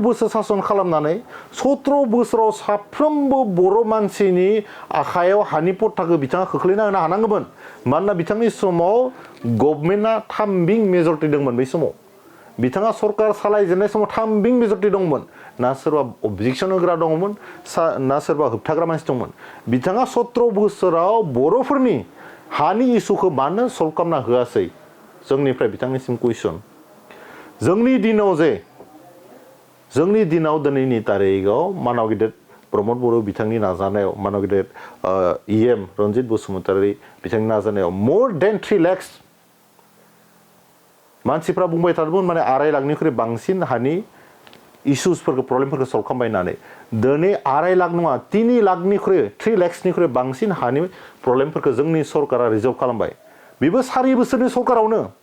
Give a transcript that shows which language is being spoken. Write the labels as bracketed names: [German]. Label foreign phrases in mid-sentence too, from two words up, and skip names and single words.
[Bodo] बोसोर सासन खालामनानै 17 बोसोराव साफ्रोमबो बर' मानसिनि आखायाव हानि पट्टाखौ बिथाङा खोख्लैना होनो हानांगौमोन मानोना बिथांनि समाव गभर्नमेन्टआ 3 बिं मेजरिटि दंमोन बै समाव बिथाङा सरकार सालायजेननाय समाव 3 बिं मेजरिटि दंमोन ना सोरबा अबजेक्सन होग्रा दंमोन ना सोरबा होबथाग्रा मानसि दंमोन बिथाङा 17 बोसोराव बर'फोरनि हानि इस्युखौ मानो सल्भ खालामना होआसै जोंनिफ्राय बिथांनिसिम कुइसन जोंनि दिनाव दिनैनि तारिखआव मानाव गिदिर प्रमद बर' बिथांनि नाजानायाव मानाव गिदिर EM रनजित बसुमतारी बिथांनि नाजानायाव [English] more than 3 lakhs [Bodo] मानसिफ्रा बुंबाय थादोंमोन माने 2.5 लाखनिख्रुइ बांसिन हानि इसुसफोरखौ प्रब्लेमफोरखौ सल्भ खालामबाय होननानै दिनै 2.5 लाख नङा 3 लाखनिख्रुइ 3 लाखसनिख्रुइ बांसिन हानि प्रब्लेमफोरखौ जोंनि सरकारा रिजल्भ खालामबाय बेबो 4 बोसोरनि सरकारावनो